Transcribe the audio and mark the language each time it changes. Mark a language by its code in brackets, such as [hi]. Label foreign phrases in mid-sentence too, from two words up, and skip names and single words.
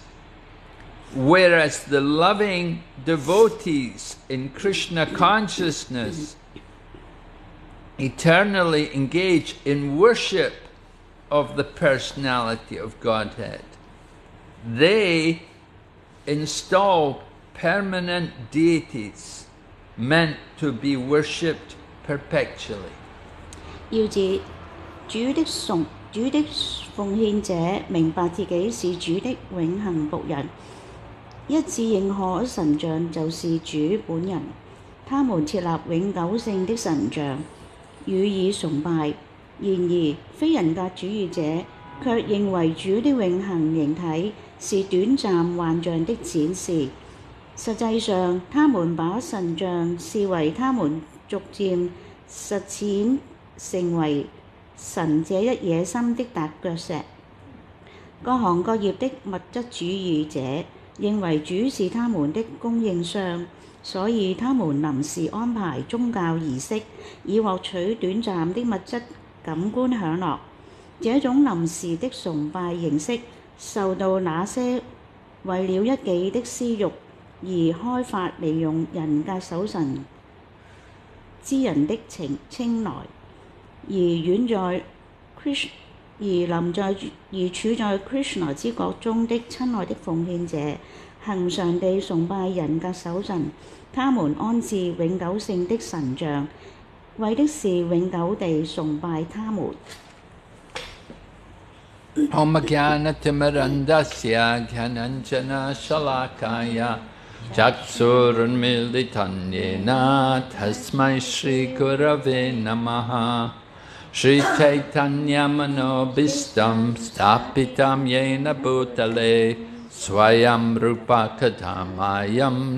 [en] Whereas the loving devotees in Krishna consciousness eternally engage in worship of the personality of Godhead. They install permanent deities meant to be worshipped perpetually. [zh] 要自主的奉獻者明白自己是主的永恆僕人，一致認可神像就是主本人。他們設立永久性的神像，予以崇拜。然而，非人格主義者卻認為主的永恆形體是短暫幻象的展示。實際上，他們把神像視為他們逐漸實踐成為神這一野心的踏腳石。各行各業的物質主義者認為主是他們的供應商，所以他們臨時安排宗教儀式，以獲取短暫的物質感官享樂。這種臨時的崇拜形式受到那些為了一己的私欲而開發利用人格守神之人的青睞，而處在 Krishna 之國中的親愛的奉獻者，恆常地崇拜人格守神。他們安置永久性的神像，為的是永久地崇拜他們。 [sa] ॐ ज्ञान-तिमिरान्धस्य ज्ञानाञ्जन शलाकया चक्षुरुन्मीलितं येन तस्मै श्री गुरवे नमः श्री चैतन्य मनोऽभीष्टं स्थापितं येन भूतले स्वयं रूप कदा मह्यं